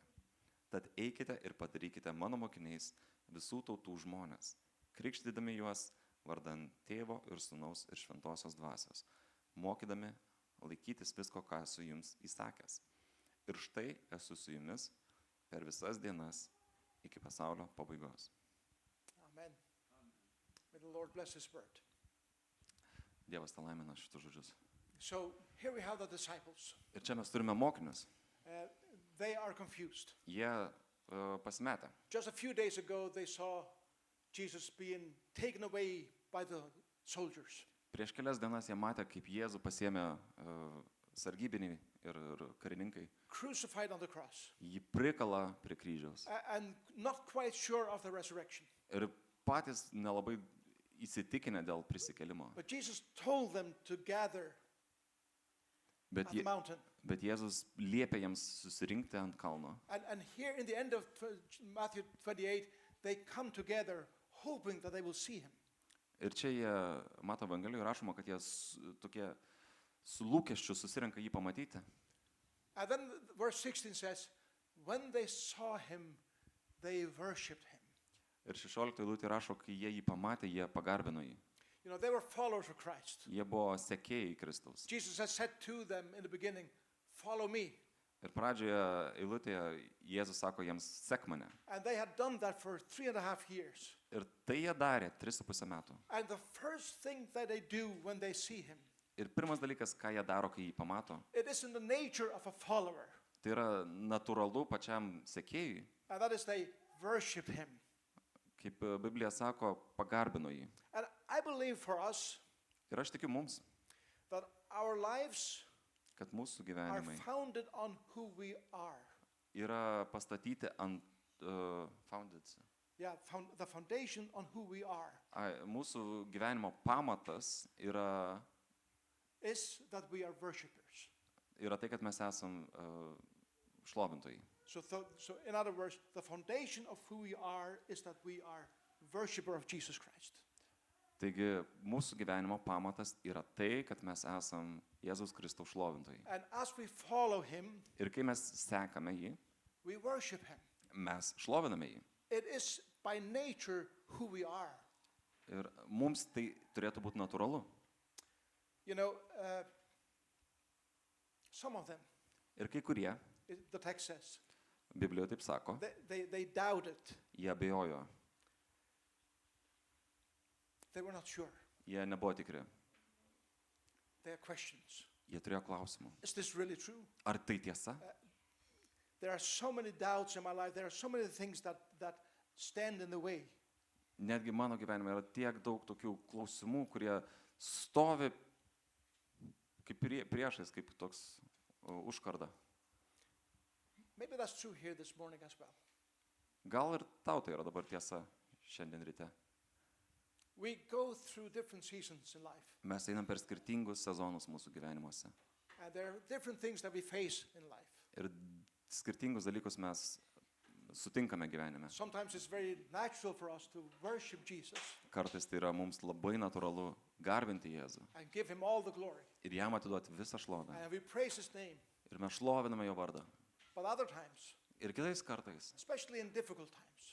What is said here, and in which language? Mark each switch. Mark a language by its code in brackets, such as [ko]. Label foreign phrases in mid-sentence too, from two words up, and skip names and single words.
[lt] Tad eikite ir padarykite mano mokiniais visų tautų žmonės, krikštydami juos vardan Tėvo ir Sūnaus ir Šventosios dvasios, mokydami laikytis visko, ką esu jums įsakęs. Ir štai esu su jumis per visas dienas iki pasaulio pabaigos. Amen. [en] May the Lord bless His word. [lt] Dievas tą laimina šitus žodžius. [en] So here we have the disciples. [lt] Ir čia mes turime mokinius. [en] They are confused. [lt] Jie pasimetę. [en] Just a few days ago they saw Jesus being taken away by the soldiers. [lt] Prieš kelias dienas jie matė, kaip Jėzų pasiėmė sargybiniai ir karininkai. [en] Crucified on the cross. [lt] Jį prikala prie kryžiaus. [en] And not quite sure of the resurrection. [lt] Ir patys nelabai įsitikinę dėl prisikėlimo. [en] But Jesus told them to gather at the mountain. [lt] Bet Jėzus liepė jiems susirinkti ant kalno. [en] And here in the end of Matthew 28, they come together hoping that they will see him. [lt] Ir čia jie, Mato Evangelijoje rašoma, kad jie tokie su lūkesčiu susirenka jį pamatyti. [en] And then verse 16 says, when they saw him, they worshipped him. [lt] Ir 16 eilutė rašo, kai jie jį pamatė, jie pagarbino jį. [en] You know, they were followers of Christ. [lt] Jie buvo sekėjai Kristaus. [en] Jesus has said to them in the beginning, follow me. [lt] Ir pradžioje eilutėje Jėzus sako jiems, sek mane. [en] And they had done that for 3.5 years. [lt] Ir tai jie darė 3,5 metų. [en] And the first thing that they do when they see him, [lt] Ir pirmas dalykas, ką jie daro, kai jį pamato, [en] it is in the nature of a follower. [lt] tai yra natūralu pačiam sekėjui, [en] And that is they worship him. [lt] kaip Biblija sako, pagarbino jį. [en] And I believe for us [lt] Ir aš tikiu mums, [en] that our lives [lt] kad mūsų [en] are [lt] gyvenimai [en] founded on who we are. [lt] yra pastatyti ant founded. [en] Yeah, the foundation on who we are [lt] Mūsų gyvenimo pamatas yra [en] is that we are worshipers. [lt] tai, kad mes esam šlovintojai. [en] So in other words, the foundation of who we are is that we are worshiper of Jesus Christ. [lt] Taigi mūsų gyvenimo pamatas yra tai, kad mes esam Jėzaus Kristaus šlovintojai. [en] And as we follow him, [lt] Ir kai mes sekame jį, [en] we worship him. [lt] mes šloviname jį. [en] It is by nature who we are. [lt] Ir mums tai turėtų būti natūralu. [en] You know, some of them, [lt] Ir kai kurie, [en] the text says, [lt] Biblijoje taip sako, [en] they doubted. [lt] jie abejojo, [en] They were not sure. [lt] jie nebuvo tikri, [en] They had questions. [lt] jie turėjo klausimų. [en] Is this really true? [lt] Ar tai tiesa? [en] There are so many doubts in my life. There are so many things that stand in the way. [lt] Netgi mano gyvenime yra tiek daug tokių klausimų, kurie stovi kaip priešais, kaip toks užkarda. [en] Maybe that's true here this morning as well. [lt] Gal ir tau tai yra dabar tiesa šiandien ryte. [en] We go through different seasons in life. [lt] Mes einam per skirtingus sezonus mūsų gyvenimuose. [en] And there are different things that we face in life. [lt] Ir skirtingus dalykus mes sutinkame gyvenime. [en] Sometimes it's very natural for us to worship Jesus [lt] Kartais tai yra mums labai natūralu garbinti Jėzų [en] and give him all the glory. [lt] ir jam atiduoti visą šlovę. [en] And we praise his name. [lt] Ir mes šloviname jo vardą. [en] But other times, [lt] Ir kitais kartais, [en] especially in difficult times,